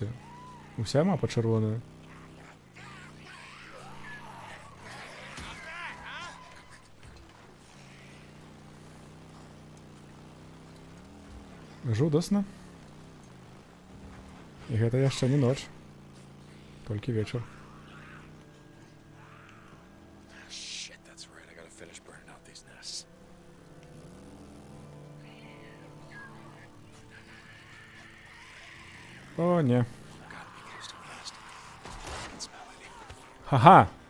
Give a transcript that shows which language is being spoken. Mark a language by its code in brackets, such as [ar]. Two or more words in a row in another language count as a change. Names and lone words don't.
[be] Уся мапа чырвоная. Жудасна. І гэта яшчэ не ноч. Толькі вечар. [en] Shit, that's right. I gotta finish burning out these nests. [be] О, не. Ха-ха!